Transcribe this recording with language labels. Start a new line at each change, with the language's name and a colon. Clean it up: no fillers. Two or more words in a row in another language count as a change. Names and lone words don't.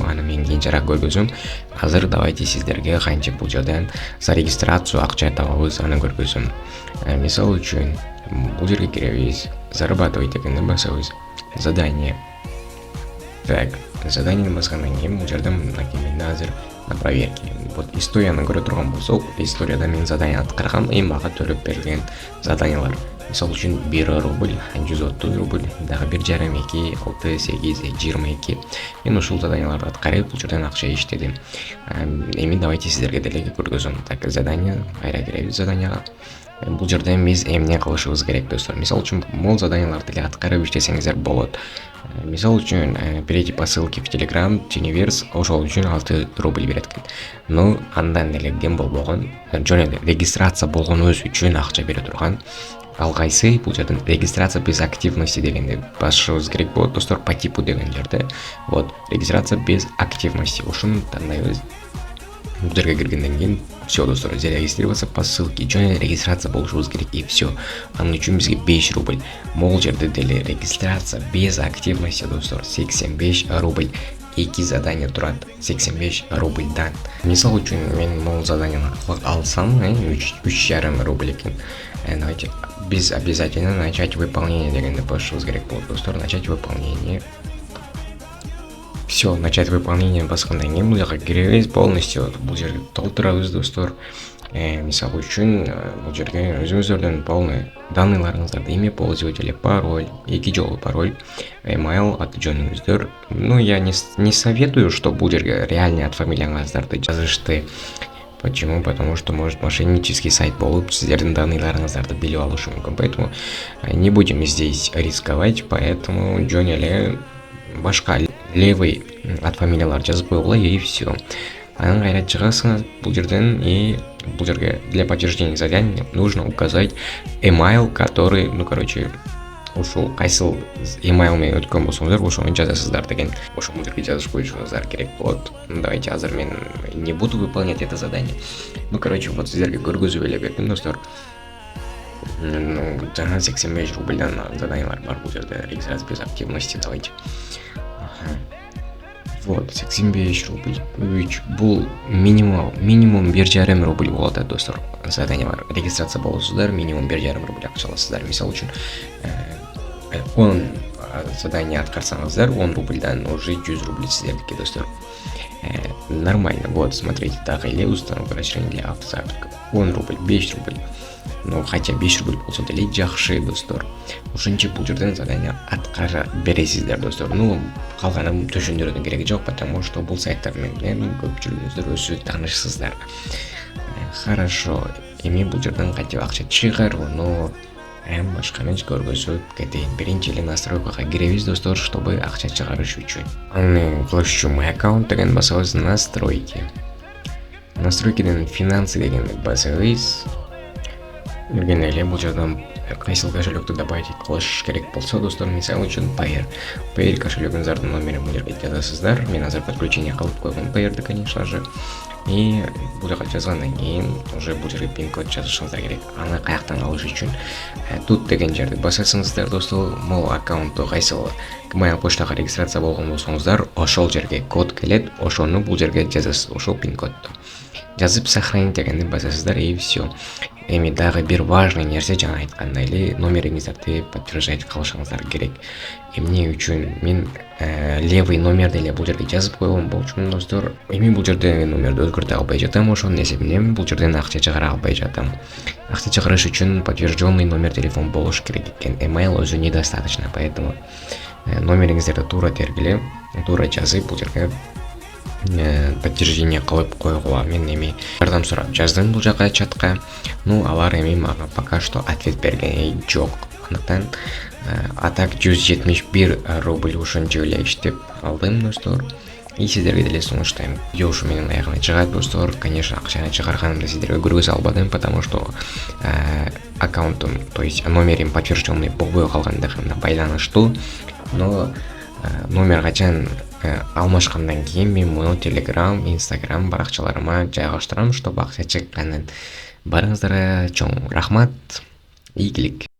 Kyrgyz: Аны мен кийинчерээк көргөзөм. Азыр давайте сиздерге кантип бул жерден
Russian: за регистрацию
Kyrgyz: акча табабыз, аны көргөзөм. Мисалы үчүн бул жерге киребиз, зарабатывать дегенди басабыз. Задание. Так, задание баскандан кийин бул жерден менде азыр
Russian: на проверке.
Kyrgyz: Вот историяны көрө турган болсок, историяда мен задание аткаргам, мага төлөп берилген заданиялар. Мисалы үчүн 1 рубль, 130 рубль, дагы 1,5, 2, 6, 8, 22. Мен ушул заданияларды аткарып, бул жерден акча иштедим. Эми давайте сиздерге деле көргөзөм. Так, задание, кайра киребиз заданияга. Бул жерден биз эмне кылышыбыз керек достор. Мисалы үчүн могул заданияларды деле аткарып иштесеңиздер болот. Мисалы үчүн
Russian: перейти по ссылке в Telegram, Tiniverse,
Kyrgyz: ошол үчүн 6 рубль берет экен. Но андан деле кем болбогон, жөн эле регистрация болгонубуз үчүн акча бере турган. Ал кайсы? Бул жерден
Russian: регистрация без активности
Kyrgyz: дегенди басышыбыз керек болот достор,
Russian: по типу
Kyrgyz: деген жерде.
Russian: Вот, регистрация без активности.
Kyrgyz: Ошону тандайбыз. Бул жерге киргенден кийин все достор,
Russian: зарегистрироваться по ссылке.
Kyrgyz: Жөн эле регистрация болушубуз керек
Russian: и все.
Kyrgyz: Анын үчүн бизге 5 рубль. Могул жерде деле
Russian: регистрация без активности
Kyrgyz: достор, 85 рубль. 2 задания турат 85 рубльдан. Мисалы үчүн мен могул заданияны алсам, 3,5 рубль экен.
Russian: Давайте без обязательно начать выполнение
Kyrgyz: дегенди басышыбыз керек болот достор.
Russian: Начать выполнение. Все, начать выполнение
Kyrgyz: баскандан кийин бул жака киребиз, полностью бул жерге толтурабыз достор. Мисалы үчүн бул жерге өзүңүздөрдүн полный данныйларыңыздарды,
Russian: имя пользователя, пароль,
Kyrgyz: 2 жолу пароль, email, аты жөнүңүздөр.
Russian: Ну, я не советую, что
Kyrgyz: бул жерге реальный ат фамилияңыздарды жазышты.
Russian: Почему? Потому что может мошеннический сайт
Kyrgyz: болуп, сиздердин данныйларыңыздарды билип алышы мүмкүн.
Russian: Поэтому не будем здесь рисковать, поэтому
Kyrgyz: жөн эле башка левый ат фамилиялар жазып койгула
Russian: и все.
Kyrgyz: Анан кайра чыгасыңыз бул жерден и бул жерге
Russian: для подтверждения задания нужно указать email, который,
Kyrgyz: ушул кайсыл email менен өткөн болсоңуздар, ошону жазасыздар деген. Ошол жерге жазып коюшуңуздар керек болот.
Russian: Давайте
Kyrgyz: азыр мен
Russian: не буду выполнять это задание.
Kyrgyz: Вот сиздерге көргөзүп эле бердим достор. Жана 85 рубльдан заданиялар бар бул жерде.
Russian: Регистрация без активности, давайте. Вот, 85 рубль.
Kyrgyz: Бул минимум 1,5 рубль болот достор. Задание бар. Регистрация болосуздар, минимум 1,5 рубль акча аласыздар. Мисалы үчүн 10 задание аткарсаңыздар, 10 рубльдан уже 100 рубль сиздердики достор.
Russian: Нормально. Вот, смотрите,
Kyrgyz: дагы эле
Russian: установка расширения для автозапусков.
Kyrgyz: 10 рубль, 5 рубль.
Russian: Ну, хотя
Kyrgyz: 5 рубль болсо деле жакшы достор. Ушинче бул жерден задание аткара бересиздер достор. Ну, калганын түшүндүрүүнүн кереги жок,
Russian: потому что
Kyrgyz: бул сайттар менен көпчүлүгүңүздөр өзү таанышсыздар. Хорошо. Эми бул жерден кантип акча чыгарууну башканы көргөзүп кетейин. Биринчи эле настройкага киребиз достор, чтобы акча чыгарыш үчүн. Аны кылыш үчүн
Russian: мой аккаунт
Kyrgyz: деген басабыз, настройки. Настройкиден финансы дегенди басабыз. Жүрген эле бул жерден кайсыл кошелекту добавить кылыш керек болсо, достор, мисалы үчүн Payer кошелегиңиздин номерин бул жерге жазасыздар. Мен азыр подключение кылып койгом Payer'ди,
Russian: конечно же.
Kyrgyz: И бул жака жазгандан кийин уже бул жерге пин код жазышыңыздар керек. Аны каяктан алыш үчүн тут деген жерди басасыңыздар, достор. Могул аккаунтту кайсыл Gmail почтага регистрация болгон болсоңуздар, ошол жерге код келет, ошону бул жерге жазасыз, ошол пин кодду. Жазып сохранить дегенди басасыздар
Russian: и все.
Kyrgyz: Эми дагы бир важный нерсе, жана айткандай эле, номериңиздерди подтверждать кылышыңыздар керек. Эмне үчүн мен левый номерди эле бул жерге жазып койгон болчумун, достор. Эми бул жерде номерди өзгөртө албай жатам, ошонун эсебинен бул жерден акча чыгара албай жатам. Акча чыгарыш үчүн
Russian: подтвержденный номер телефон
Kyrgyz: болуш керек экен. Email өзү
Russian: недостаточно, поэтому
Kyrgyz: номериңиздерди туура тергиле, туура жазып бул жерге подтверждение кылып койгула. Мен эми жардам сурап жаздым бул жака чатка. Ну, алар эми мага
Russian: пока что
Kyrgyz: ответ берген жок. Андыктан
Russian: а так
Kyrgyz: 171 рубль ушунча эле иштеп алдым, достор. И сиздерге деле сунуштайм. Видео ушу менин аягына чыгат, достор. Конечно, акчаны чыгарганымды сиздерге көргөзө албадым,
Russian: потому что
Kyrgyz: аккаунтум,
Russian: то есть
Kyrgyz: номерим подтвержденный болбой калгандыгына байланыштуу. Но номер качан алмашкандан кийин мен муну Telegram, Instagram баракчаларыма жайгаштырам, чтобы акча чыкканын. Барыңыздарга чоң рахмат. Ийгилик.